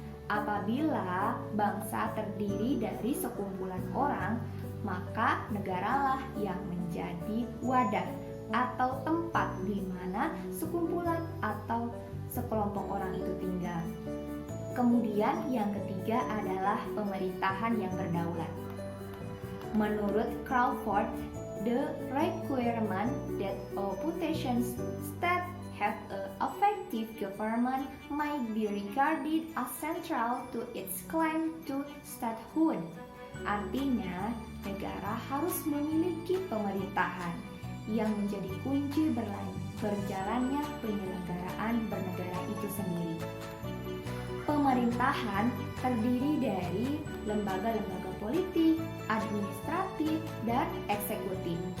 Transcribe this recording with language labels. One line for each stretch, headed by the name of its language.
Indonesian: Apabila bangsa terdiri dari sekumpulan orang, maka negaralah yang menjadi wadah atau tempat di mana sekumpulan atau sekelompok orang itu tinggal. Kemudian yang ketiga adalah pemerintahan yang berdaulat. Menurut
English: Crawford, the requirement that a potential state have an effective government might be regarded as central to its claim to statehood.
Indonesian: Artinya, negara harus memiliki pemerintahan yang menjadi kunci berjalannya penyelenggaraan bernegara itu sendiri. Pemerintahan terdiri dari lembaga-lembaga politik, administratif, dan eksekutif.